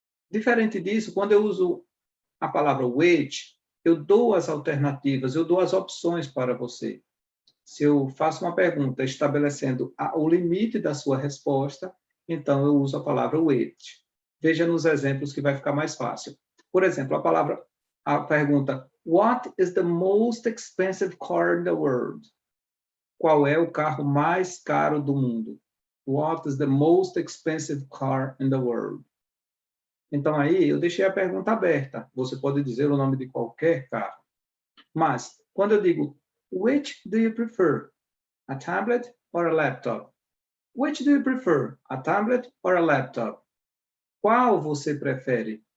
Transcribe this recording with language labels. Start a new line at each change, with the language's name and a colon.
Portuguese: Diferente disso, quando eu uso a palavra which, eu dou as alternativas, eu dou as opções para você. Se eu faço uma pergunta estabelecendo o limite da sua resposta, então eu uso a palavra which. Veja nos exemplos que vai ficar mais fácil. Por exemplo, a pergunta,
English: what is the most expensive car in the world?
Portuguese: Qual é o carro mais caro do mundo?
English: What is the most expensive car in the world?
Portuguese: Então aí eu deixei a pergunta aberta. Você pode dizer o nome de qualquer carro. Mas quando eu digo
English: which do you prefer? A tablet or a laptop? Which do you prefer? A tablet or a laptop?
Portuguese: Qual você prefere?